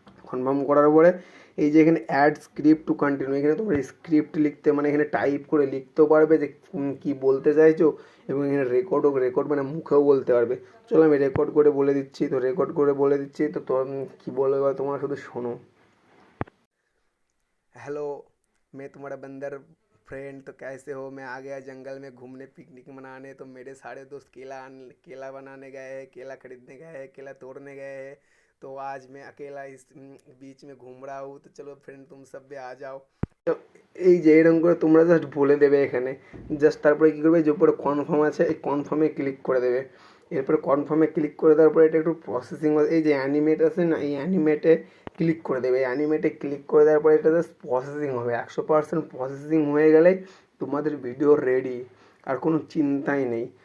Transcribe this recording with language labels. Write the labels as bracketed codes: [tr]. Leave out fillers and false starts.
[bn] Confirm করার পরে এই যে এখানে অ্যাড স্ক্রিপ্ট টু কন্টিনিউ, এখানে তোমরা স্ক্রিপ্ট লিখতে মানে এখানে টাইপ করে লিখতেও পারবে যে কী বলতে চাইছো, এবং এখানে রেকর্ড মানে মুখেও বলতে পারবে। চলো আমি রেকর্ড করে বলে দিচ্ছি, তো রেকর্ড করে বলে দিচ্ছি, তো কী বলবে তোমরা শুধু শোনো। [hi] हेलो, मैं तुम्हारा बंदर फ्रेंड, तो कैसे हो? मैं आ गया जंगल में घूमने पिकनिक मनाने, तो मेरे सारे दोस्त केला बनाने गए हैं, केला खरीदने गए हैं, केला तोड़ने गए हैं, तो आज मैं अकेला इस बीच में घूम रहा हूँ, तो चलो फ्रेंड तुम सब भी आ जाओ। [bn] তো এই যে এরকম করে তোমরা জাস্ট বলে দেবে এখানে, জাস্ট তারপরে কী করবে, যে উপরে কনফার্ম আছে এই কনফার্মে ক্লিক করে দেবে। এরপরে কনফার্মে ক্লিক করে দেওয়ার পরে এটা একটু প্রসেসিং, এই যে অ্যানিমেট আছে না, এই অ্যানিমেটে ক্লিক করে দেবে। অ্যানিমেটে ক্লিক করে দেওয়ার পরে এটা জাস্ট প্রসেসিং হবে, 100% প্রসেসিং হয়ে গেলেই তোমাদের ভিডিও রেডি, আর কোনো চিন্তাই নেই।